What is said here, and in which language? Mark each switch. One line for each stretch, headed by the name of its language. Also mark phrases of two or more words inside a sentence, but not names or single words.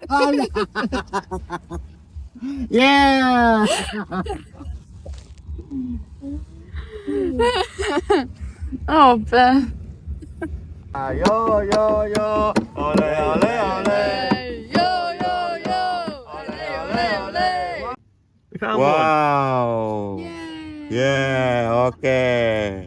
English: Yeah. Oh, Ben. Yo, yo, yo. Ole, ole, ole. Yo, yo, yo. Ole, ole, ole. We found Wow. Yay. Yeah, okay.